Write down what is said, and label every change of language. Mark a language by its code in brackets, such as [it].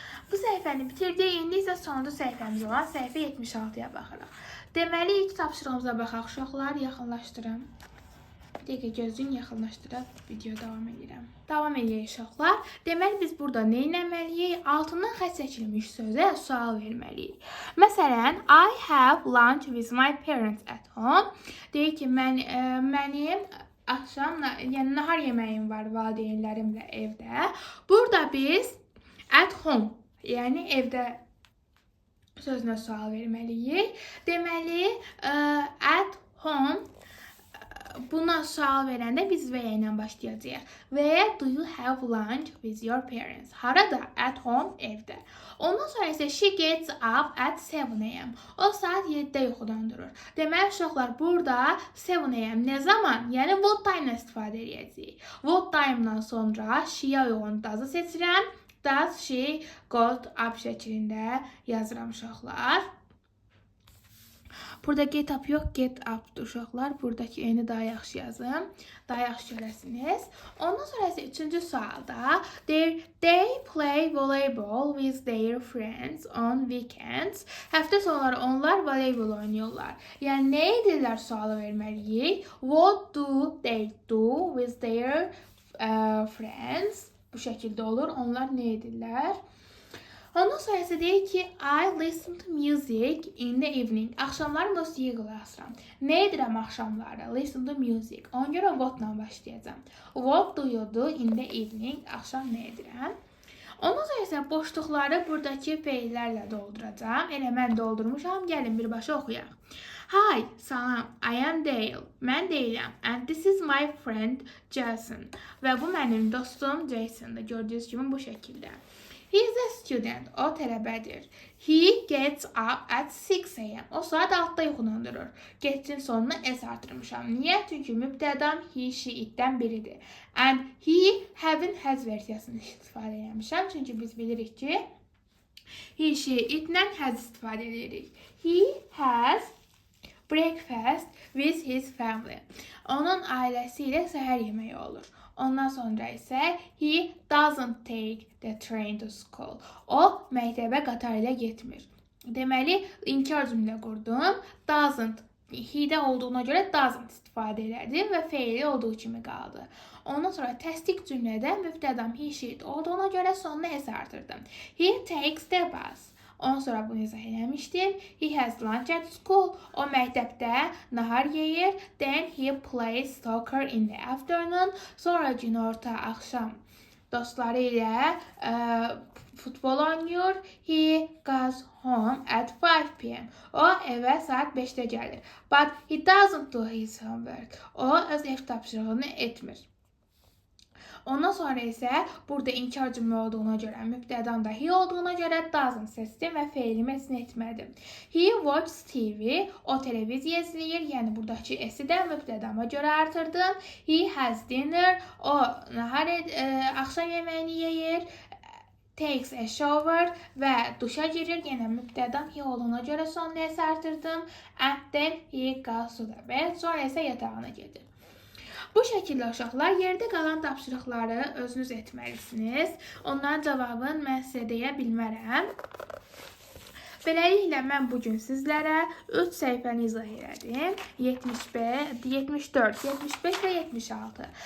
[az] Bu səhifəni bitirdik. İndi isə sonuncu səhifəmiz olan səhifə 76-ya baxırıq. Deməli, ilk tapşırığımıza baxaq uşaqlar. Yaxınlaşdırın. Bir dəqiqə gözün yaxınlaşdırıb video davam edirəm. Davam edək uşaqlar. Deməli, biz burada nə etməliyik? Altından xətt çəkilmiş sözə sual verməliyik. [en] Məsələn, I have lunch with my parents at home. [az] Deyir ki, mənim axşam, yəni nahar yeməyim var valideynlərimlə evdə. Burada biz at home, yəni evdə sözünə sual verməliyik. Deməli, at home buna sual verəndə biz və-ya ilə başlayacağıq. [en] Və do you have lunch with your parents? [az] Harada? [en] At home, [az] evdə. Ondan sonra isə [en] she gets up at 7 a.m. [az] O saat 7-də yuxudan durur. Deməli, uşaqlar, burada 7 a.m. nə zaman? Yəni, what time-la istifadə edəcəyik. What time-dan sonra she-yə uyğun does-ı seçirəm. [en] Does she got up [az] şəklində yazıram uşaqlar. Burada get up yox, get up-dur uşaqlar. Buradakı eni daha yaxşı yazım. Daha yaxşı görəsiniz. Ondan sonra isə üçüncü sualda [en] they play volleyball with their friends on weekends. [az] Həftə sonları onlar voleybol oynuyorlar. Yəni, nə edirlər sualı verməliyik? [en] What do they do with their friends? [az] Bu şəkildə olur. Onlar nə edirlər? Ondan sonra isə deyir ki, [en] I listen to music in the evening. [az] Axşamlar musiqiyə qulaq asıram. Nə edirəm axşamlarda? [en] Listen to music. [az] Ona görə what-la başlayacağam. [en] What do you do in the evening? [az] Axşam nə edirəm? Ondan sonra isə boşluqları buradakı feillərlə dolduracağam. Elə mən doldurmuşam. Gəlin birbaşa oxuyaq. [en] Hi, [az] salam, [en] I am Dale. [az] Mən Dale'əm. [en] And this is my friend Jason. [az] Və bu mənim dostum Jason'dır. Gördüyünüz kimi bu şəkildə. [en] He is a student. [az] O tələbədir. [en] He gets up at 6 a.m. [az] O saat 6-da yuxudan durur. Get'in sonuna s artırmışam. Niyə? Çünki mübtədam he, she, itdən biridir. [en] And he, [az] have-in has versiyasını istifadə etmişəm. Çünki biz bilirik ki, he, she, itlə has istifadə edirik. [en] He has breakfast with his family. [az] Onun ailəsi ilə səhər yeməyi olur. Ondan sonra isə [en] he doesn't take the train to school. [az] O məktəbə qatar ilə getmir. Deməli, inkar cümlə qurdum. Doesn't, he-də olduğuna görə doesn't istifadə elədim və feili olduğu kimi qaldı. Ondan sonra təsdiq cümlədə mübtədam he, she olduğuna görə sonuna s artırdım. [en] He takes the bus. [az] Ondan sonra bunu izah eləmişdim. [en] He has lunch at school. [az] O məktəbdə nahar yeyir. [en] Then he plays soccer in the afternoon. [az] Sonra günorta, axşam dostları ilə futbol oynayır. [en] He goes home at 5 p.m. [az] O evə saat 5-də gəlir. [en] But he doesn't do his homework. [az] O öz ev tapşırığını etmir. Ondan sonra isə burada inkar cümlə olduğuna görə, mübtədam da he olduğuna görə doesn't seçdim və feilimi esin etmədim. [en] He watches TV. [az] O televiziya izləyir. Yəni buradakı s-i də mübtədama görə artırdım. [en] He has dinner. [az] O axşam yeməyini yeyir. [en] takes a shower [az] və duşa girir. Yenə mübtədam he olduğuna görə son nəsə artırdım. [en] And then he goes to the bed. [az] Sonra isə yatağına gedir. Bu şəkildə uşaqlar yerdə qalan tapşırıqları özünüz etməlisiniz. Onların cavabını mən sizə deyə bilmərəm. Beləliklə mən bugün sizlərə 3 səhifəni izah elədim. 75, 74, 75 və 76.